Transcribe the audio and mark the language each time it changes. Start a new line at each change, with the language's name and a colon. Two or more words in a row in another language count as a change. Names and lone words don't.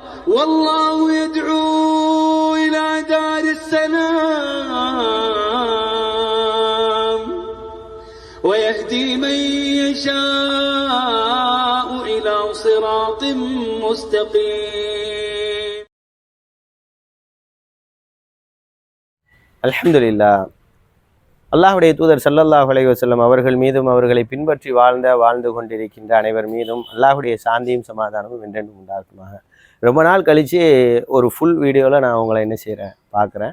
Arabic: والله يدعو إلى دار السلام ويهدي من يشاء إلى صراط مستقيم.
Tamil: அல்ஹம்துலில்லாஹ். அல்லாஹ்வுடைய தூதர்
Arabic: صلى الله عليه وسلم
Tamil: அவர்கள் மீதும் அவர்களை பின்பற்றி வாழ்ந்து கொண்டிருக்கின்ற அனைவர் மீதும் அல்லாஹ்வுடைய சாந்தியும் சமாதானமும் என்றென்றும் உண்டாகுமாக. ரொம்ப நாள் கழித்து ஒரு
English: full video
Tamil: நான் உங்களை என்ன செய்கிறேன் பார்க்குறேன்.